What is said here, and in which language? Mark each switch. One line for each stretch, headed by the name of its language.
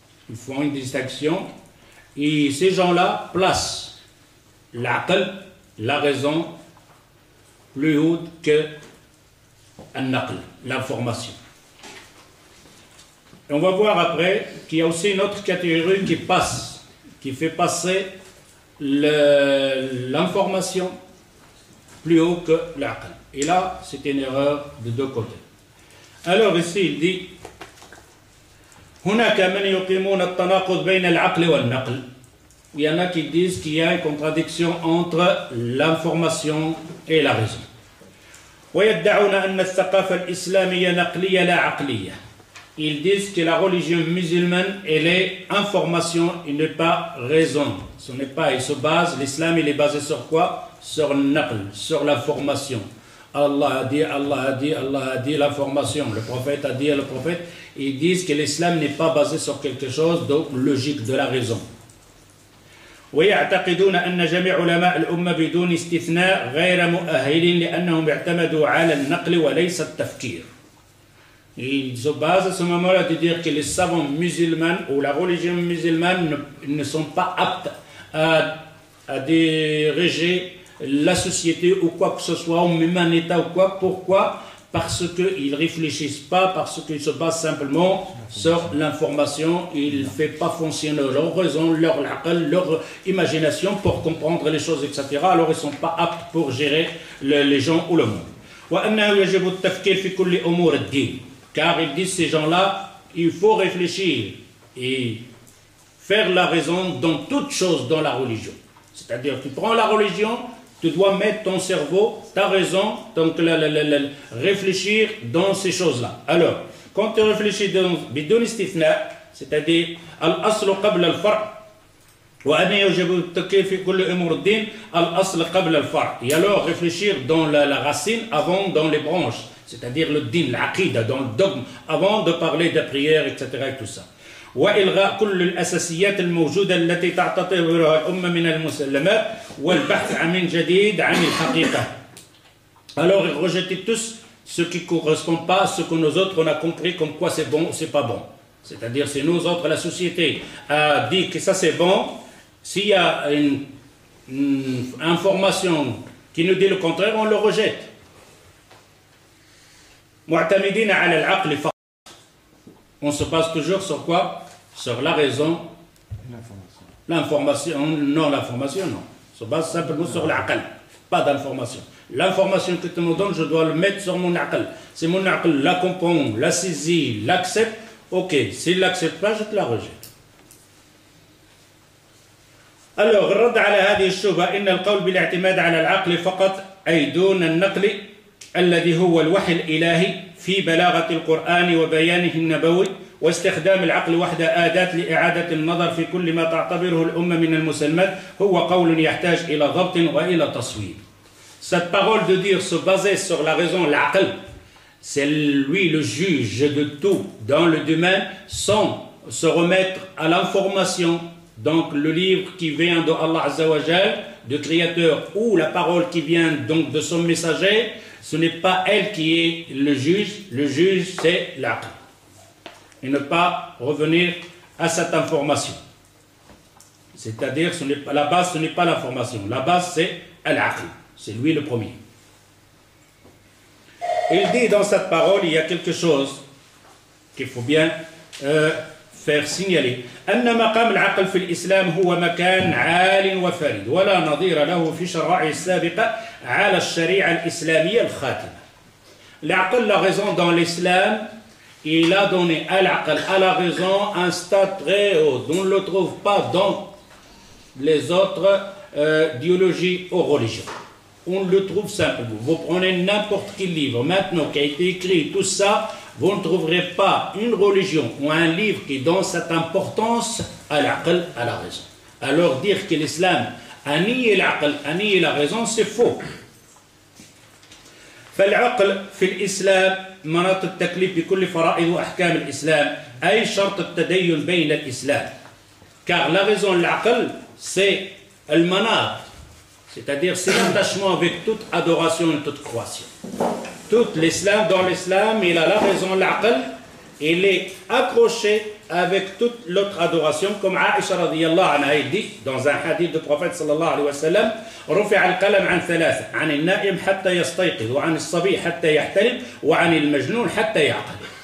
French: Ils font une distinction et ces gens-là placent l'aql, la raison, plus haute que al-naql, l'information. Et on va voir après qu'il y a aussi une autre catégorie qui fait passer l'information plus haut que l'aql. Et là, c'est une erreur de deux côtés. Alors ici, il dit
Arabic: هناك من يقيمون التناقض بين العقل والنقل.
French: Il y en a qui disent qu'il y a une contradiction entre l'information et la raison.
Arabic: ويدعون أن الثقافة الإسلامية نقلية لا عقلية.
French: Ils disent que la religion musulmane, elle est information, il n'est pas raison. Ce n'est pas, il se base, l'islam, il est basé sur quoi? Sur le naql, sur l'information. Allah a dit, Allah a dit, Allah a dit, l'information. Le prophète a dit, le prophète. Ils disent que l'islam n'est pas basé sur quelque chose de logique, de la raison.
Arabic: ويعتقدون أن جميع علماء الأمة بدون استثناء غير مؤهلين لأنهم اعتمدوا على النقل وليس التفكير.
French: Il se base à ce moment-là de dire que les savants musulmans ou la religion musulmane ne sont pas aptes à diriger la société ou quoi que ce soit, ou même un État ou quoi. Pourquoi? Parce qu'ils ne réfléchissent pas, parce qu'ils se basent simplement sur l'information. Ils ne font pas fonctionner leur raison, leur imagination pour comprendre les choses, etc. Alors ils ne sont pas aptes pour gérer les gens ou le monde.
Arabic: وأنه يجب التفكير في كل أمور الدين.
French: Car ils disent ces gens-là, il faut réfléchir et faire la raison dans toute chose dans la religion. C'est-à-dire, tu prends la religion, tu dois mettre ton cerveau, ta raison, donc réfléchir dans ces choses-là. Alors, quand tu réfléchis dans
Arabic: bidon istithna,
French: c'est-à-dire
Arabic: al-aslu qabla al-far', وأن يجب التفكير في كل أمور الدين الأصل قبل الفرع.
French: Et alors réfléchir dans la racine avant dans les branches. C'est-à-dire le din, l'aqida, dans le dogme, avant de parler de prière, etc. et tout ça.
Arabic: وإلغاء كل الأساسيات الموجودة التي تعتبرها الأمة من المسلمات والبحث عن جديد عن الحقيقة.
French: Alors rejeter tous ce qui ne correspond pas à ce que nous autres on a compris comme quoi c'est bon ou c'est pas bon. C'est-à-dire si nous autres, la société a dit que ça c'est bon, s'il y a une information qui nous dit le contraire, on le rejette.
Arabic: معتمدين على العقل فقط.
French: On se base toujours sur quoi? Sur la raison. L'information, non, l'information, non. On se base simplement sur l'aql, pas d'information. L'information que tu me donnes, je dois le mettre sur mon aql. Si mon aql la comprend, la saisit, l'accepte, ok. S'il ne l'accepte pas, je te la rejette.
Arabic: Alors, الرد على هذه الشبهة إن القول بالاعتماد على العقل فقط أي دون النقل الذي هو الوحي الإلهي في بلاغة القرآن وبيانه النبوي واستخدام العقل وحده أداة لإعادة النظر في كل ما تعتبره الأمة من المسلمات هو قول يحتاج إلى ضبط وإلى تصويب.
French: Cette parole de dire se baser sur la raison, l'aql, c'est lui le juge de tout dans le domaine sans se remettre à l'information. Donc le livre qui vient de Allah Azza wa Jal, de Créateur, ou la parole qui vient donc de son messager, ce n'est pas elle qui est le juge c'est l'aql. Et ne pas revenir à cette information. C'est-à-dire, la base, ce n'est pas l'information. La base, c'est l'aql. C'est lui le premier. Il dit dans cette parole, il y a quelque chose qu'il faut bien faire signaler.
Arabic: أن مقام العقل في الإسلام هو مكان عال وفريد ولا نظير له في شرائع السابقة على الشريعة الإسلامية الخاتمة.
French: L'aql, la raison dans l'islam, il a donné à l'aql, à la raison, un stade très haut. On ne le trouve pas dans les autres idéologies ou religions. On le trouve simplement. Vous prenez n'importe quel livre maintenant qui a été écrit, tout ça, vous ne trouverez pas une religion ou un livre qui donne cette importance à l'aql, à la raison. Alors dire que l'islam a nié l'aql, a nié la raison, c'est faux.
Arabic: فالعقل في الإسلام مناط التكليف بكل فرائض وأحكام الإسلام أي شرط التدين بين الإسلام.
French: Car la raison, l'aql, c'est le manat, c'est-à-dire c'est l'attachement avec toute adoration et toute croyance. Tout l'islam, dans l'islam, il a la raison, l'aql, il est accroché avec toute l'autre adoration, comme Aïcha radiyallahu anha dit dans un hadith du prophète sallallahu alayhi wa sallam,
Arabic: رفع القلم عن ثلاثة عن النائم حتى يستيقظ وعن الصبي حتى يحتلم وعن المجنون حتى يعقل.